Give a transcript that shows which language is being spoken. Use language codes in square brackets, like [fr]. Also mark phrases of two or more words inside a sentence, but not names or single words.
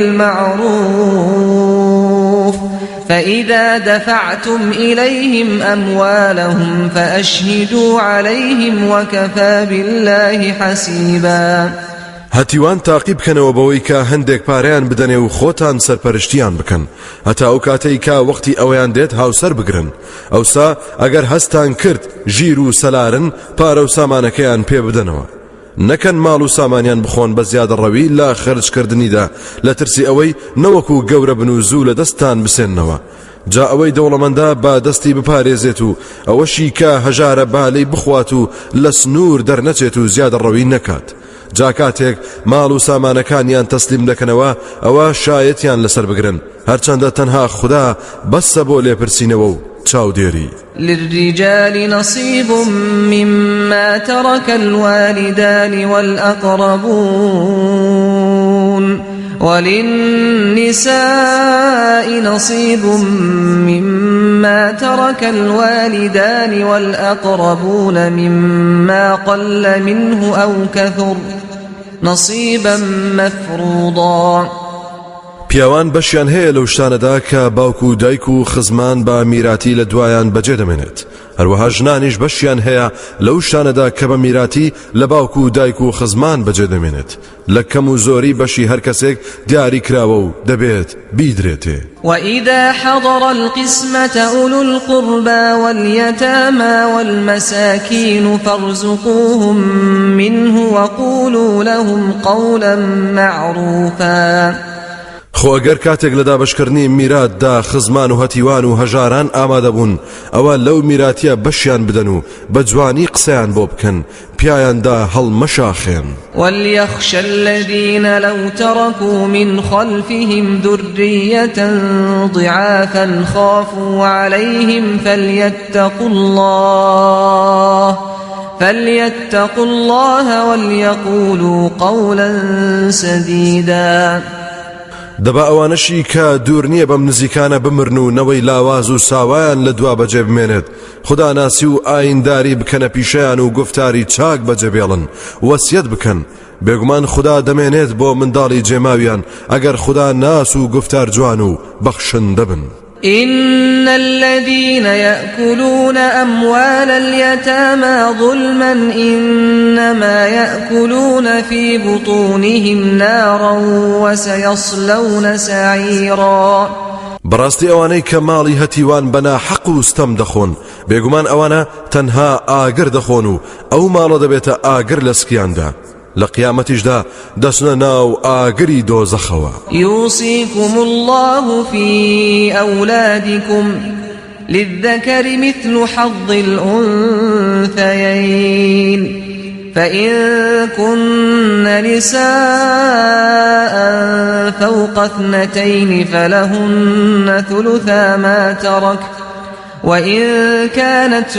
[ar] بالمعروف فإذا دفعتم إليهم أموالهم فأشهدوا عليهم وكفى بالله حسيبا. [ckb] هەتیوان تاقی بکەنەوە بەوەی کە هەندێک پارەیان بدەنێ و خۆتان سەرپەرشتیان بکەن هەتا ئەو کاتەی کە وەختی ئەوەیان دێت هاوسەر بگرن ئەوسا ئەگەر هەستان کرد ژیر و سەلارن پارە و سامانەکەیان پێ بدەنەوە نەکەن ماڵ و سامانیان بخۆن بە زیادەڕەوی لە خەرجکردنیدا لە ترسی ئەوەی نەوەکو گەورە بن و زوو لە دەستان بسێننەوە جا ئەوەی دەوڵەمەندە با دەستی بپارێزێت و ئەوەشی کە هەژارە بالەی بخوات و لە سنوور دەرنەچێت و زیادەڕەوی نەکات جا کاتێک ماڵ و سامانەکانیان تەسلیم دەکەنەوە ئەوە شایەتیان لەسەر بگرن هەرچەندە تەنها خوددا بەسە بۆ لێپرسینەوە و چاودێری [ar] للرجال نصيب مما ترك الوالدان والأقربون وللنساء نصيب مما ترك الوالدان والأقربون مما قل منه أو كثر نصيبا مفروضا [ckb] پیاوان بەشیان هەیە لەو شتانەدا کە باوکو و دایک و خزمان بە میراتی لە دوایان بەجێ دەمێنێت هەروەها ژنانیش بەشیان هەیە لەو شتانەدا کە بە میراتی لە باوکو و دایک و خزمان بەجێ دەمێنێت لە کەم و زۆری بەشی هەر کەسێک دیاری کراوە و دەبێت بیدرێتێ [ar] وإذا حضر القسمة أولو القربى واليتامى والمساكين فارزقوهم منه وقولوا لهم قولا معروفا [ckb] خۆ ئەگەر کاتێک لە دابەشکردنی میراتدا خزمان و هەتیوان و هەژاران ئامادە بوون ئەوە لەو میراتیە بەشیان بدەن و بە جوانی قسەیان بۆ بکەن پیایاندا هەڵمەشاخێن [ar] وليخشى الذين لو تركوا من خلفهم ذرية ضعافا خافوا عليهم فليتقوا الله وليقولوا قولا سديدا [ckb] دەبا ئەوانەشی کە دوور نییە بەم نزیکانە بمرن و نەوەی لاواز و ساوایان لە دوا بەجێ بمێنێت خدا ناسی و ئاینداری بکەنە پیشیان و گفتاری چاک بەجێ بێڵن وەسیەت بکەن بێگومان خدا دەمێنێت بۆ منداڵی جێماویان ئەگەر خدا ناس و گفتار جوان و بەخشندە بن [ar] إن الذين يأكلون أموال اليتامى ظلما إنما يأكلون في بطونهم نارا وسيصلون سعيرا [ckb] بەڕاستی ئەوانەی کە ماڵی هەتیوان بەنا حەق و ستەم دەخۆن بێگومان ئەوانە تەنها ئاگر دەخۆن و ئەو ماڵە دەبێتە ئاگر لە سکیاندا لە قیامەتیشدا دەچنە ناو ئاگری دۆزەخەوە [ar] يوصيكم الله في أولادكم للذكر مثل حظ الأنثيين فإن كن نساء فوق 2 فلهن ثلثا ما ترك وإن كانت